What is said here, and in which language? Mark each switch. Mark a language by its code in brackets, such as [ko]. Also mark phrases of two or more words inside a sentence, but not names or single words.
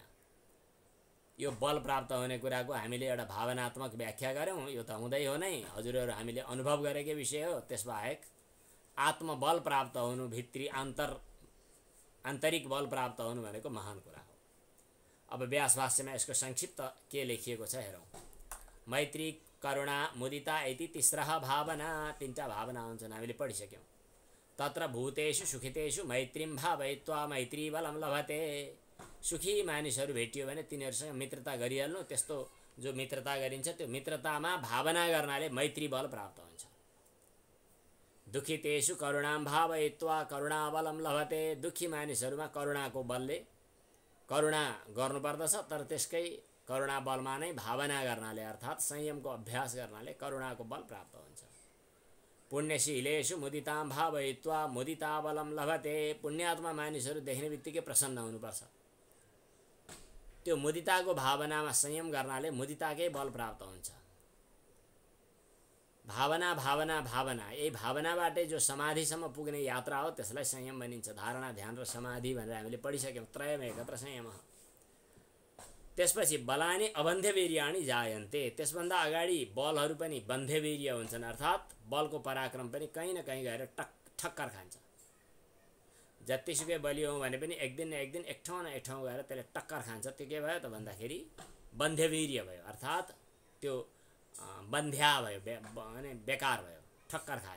[ne] यो बल प्राप्त हुने कुराको हामीले एउटा भावनात्मक व्याख्या गऱ्यौँ। यो त हुँदै हो नै, हजुरहरू हामीले अनुभव गरेकै विषय हो। त्यसबाहेक आत्मबल प्राप्त हुनु, भित्री आन्तरिक बल प्राप्त हुनु भनेको महान कुरा हो। अब व्यास भाष्यमा यसको संक्षिप्त के लेखिएको छ हेरौँ। [sa] मैत्री, करुणा, मुदिता इति तिस्रः भावना। [ne] तीनटा भावना हुन्छन्, हामीले पढिसक्यौँ। [sa] तत्र भूतेषु सुखितेषु मैत्रीं भावयित्वा मैत्री बलं लभते। [ne] सुखी मानिसहरू भेटियो भने तिनीहरूसँग मित्रता गरिहाल्नु। त्यस्तो जो मित्रता गरिन्छ त्यो मित्रतामा भावना गर्नाले मैत्री बल प्राप्त हुन्छ। [sa] दुखितेषु करुणां भावयित्वा करुणा बलं लभते। [ne] दुखी मानिसहरूमा करुणाको बलले करुणा गर्नुपर्दछ, तर त्यसकै करुणा बलमा नै भावना गर्नाले, अर्थात् संयमको अभ्यास गर्नाले करुणाको बल प्राप्त हुन्छ। [sa] पुण्यशीलेषु मुदितां भावयित्वा मुदिताबलं लभते। [ne] पुण्यात्मा मानिसहरू देख्ने बित्तिकै प्रसन्न हुनुपर्छ। त्यो मुदिताको भावनामा संयम गर्नाले मुदिताकै बल प्राप्त हुन्छ। भावना भावना भावना, यही भावनाबाटै जो समाधिसम्म पुग्ने यात्रा हो त्यसलाई संयम भनिन्छ। धारणा, ध्यान र समाधि भनेर हामीले पढिसक्यौँ। [sa] त्रयमेकत्र संयमः। त्यसपछि बलानि अबन्ध्यवीर्याणि जायन्ते। [ne] त्यसभन्दा अगाडि बलहरू पनि बन्ध्यवीर्य हुन्छन्, अर्थात् बलको पराक्रम पनि कहीँ न कहीँ गएर ठक्कर खान्छ। जतिसुकै बलियो हो भने पनि एक दिन न एक दिन एक ठाउँ न एक ठाउँ गएर त्यसले टक्कर खान्छ। त्यो के भयो त भन्दाखेरि बन्ध्यवीर्य भयो, अर्थात् त्यो बन्ध्या भयो, अनि बेकार भयो, ठक्कर खायो।